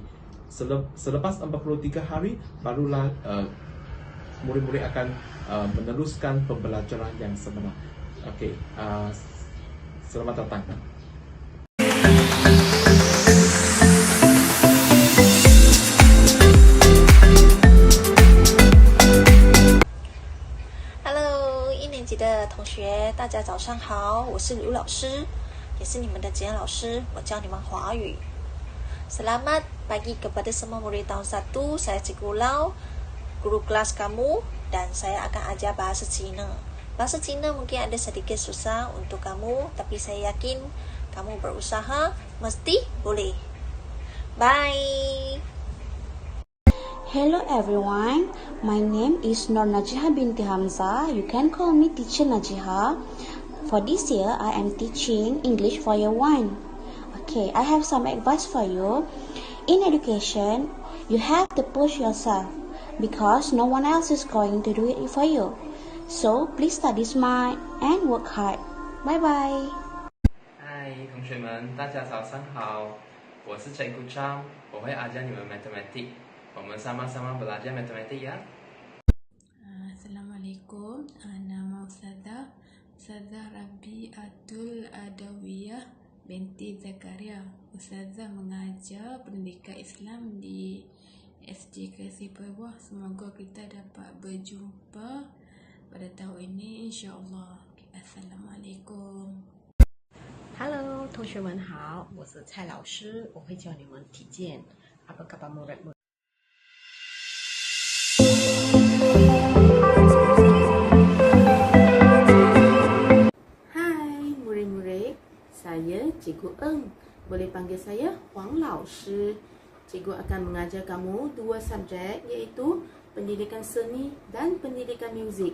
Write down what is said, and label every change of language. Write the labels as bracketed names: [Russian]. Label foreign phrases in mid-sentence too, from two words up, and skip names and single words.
[Malay] Selepas 43 hari, barulah murid-murid akan meneruskan pembelajaran yang sebenar. Okey, selamat datang. [Chinese] Hello， 一年级的同学，大家早上好，我是刘老师，也是你们的简老师，我教你们华语。 [Malay] Selamat pagi kepada semua murid tahun 1. Saya Cikgu Lau, guru kelas kamu, dan saya akan ajar bahasa Cina. Bahasa Cina mungkin ada sedikit susah untuk kamu, tapi saya yakin kamu berusaha mesti boleh. [English] Bye. Hello everyone, my name is Nur Najiha binti Hamzah. You can call me Teacher Najiha. For this year, I am teaching English for year 1. Okay, I have some advice for you. In education, you have to push yourself because no one else is going to do it for you. So, please study smart and work hard. Bye bye. [Chinese] 嗨，同学们，大家早上好，我是 Cikgu Cham， 我会ajar你们 matematik。 [Malay] 我们 sama-sama belajar matematik ya. Assalamualaikum. Nama Ustazah Rabiatul Adawiyah binti Zakaria. Ustazah mengajar pendidikan Islam di SJKC Pehwah. Semoga kita dapat berjumpa pada tahun ini insya-Allah. Assalamualaikum. [Chinese] Hello， 同学们好，我是蔡老师，我会教你们体检。 [Malay] Apa khabar murid-murid？Saya Cikgu Eng. Boleh panggil saya Huang Lao Shi. Cikgu akan mengajar kamu 2 subjek, iaitu pendidikan seni dan pendidikan muzik.